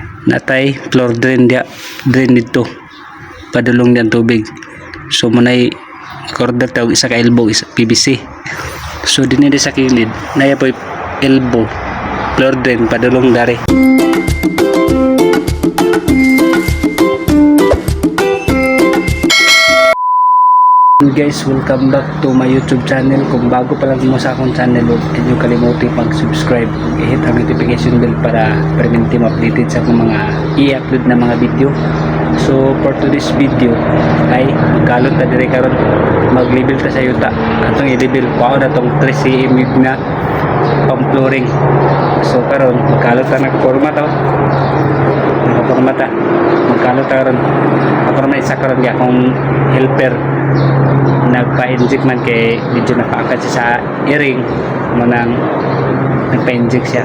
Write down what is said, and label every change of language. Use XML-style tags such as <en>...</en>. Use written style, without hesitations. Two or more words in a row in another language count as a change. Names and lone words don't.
<ceb>natay</ceb> <en>floor drain</en> <ceb>dia, drain dito padulong diyan tubig. So manay corner tawag isa ka elbow, isa PVC. So dinhi sa kilid naya po</ceb> <en>elbow floor drain</en> <ceb>padulong dari.</ceb> <en>Guys, welcome back to my YouTube channel.</en> <ceb>Kung bago pa lang mo sa akong channel,</ceb> <tl>huwag niyo kalimutan</tl> <ceb>mag-subscribe, i-hit ang</ceb> <en>notification bell</en> <ceb>para</ceb> <en>permanently updated</en> <ceb>sa akong mga i-upload na mga video. So</ceb> <en>for today's video</en> <ceb>ay magkalot na dire karon, mag-level ta sa yuta. Atong i-level pao na tong 3 cm na pang flooring. So karon magkalot ta nagporma to. Nagporma ta. Magkalot ta karon. Ako na isa karon gi akong helper. Nagpa-inject man kay medyo napaakat siya sa earring mo nang nagpa-inject siya.</ceb>